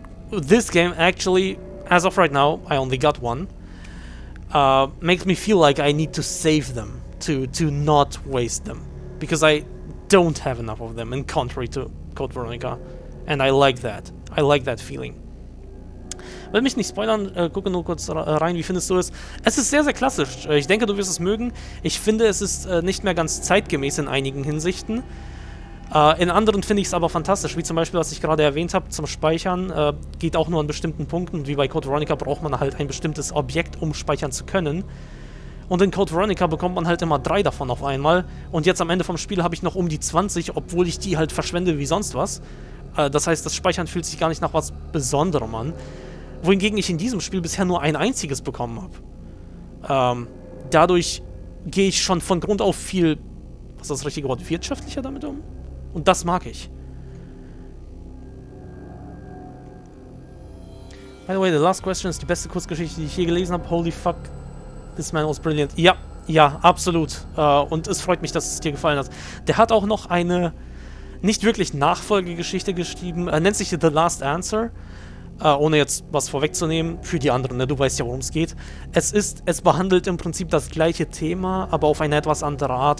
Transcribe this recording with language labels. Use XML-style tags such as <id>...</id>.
<en>This game actually, as of right now, I only got one. Makes me feel like I need to save them to not waste them, because I don't have enough of them, in contrary to Code Veronica, and I like that. I like that feeling.</en> <de>Will mich nicht spoilern, gucke nur kurz rein, wie findest du es? Es ist sehr, sehr klassisch. Ich denke, du wirst es mögen. Ich finde, es ist nicht mehr ganz zeitgemäß in einigen Hinsichten. In anderen finde ich es aber fantastisch, wie zum Beispiel, was ich gerade erwähnt habe, zum Speichern, geht auch nur an bestimmten Punkten. Wie bei Code Veronica braucht man halt ein bestimmtes Objekt, um speichern zu können. Und in Code Veronica bekommt man halt immer 3 davon auf einmal. Und jetzt am Ende vom Spiel habe ich noch um die 20, obwohl ich die halt verschwende wie sonst was. Das heißt, das Speichern fühlt sich gar nicht nach was Besonderem an. Wohingegen ich in diesem Spiel bisher nur ein einziges bekommen habe. Dadurch gehe ich schon von Grund auf viel, was ist das richtige Wort, wirtschaftlicher damit um? Und das mag ich.</de> <en>By the way, the last question</en> <de>ist die beste Kurzgeschichte, die ich je gelesen habe.</de> <en>Holy fuck, this man was brilliant.</en> <de>Ja, ja, absolut. Und es freut mich, dass es dir gefallen hat. Der hat auch noch eine nicht wirklich Nachfolgegeschichte geschrieben. Nennt sich The Last Answer. Ohne jetzt was vorwegzunehmen, für die anderen, ne? Du weißt ja, worum es geht. Es behandelt im Prinzip das gleiche Thema, aber auf eine etwas andere Art.</de>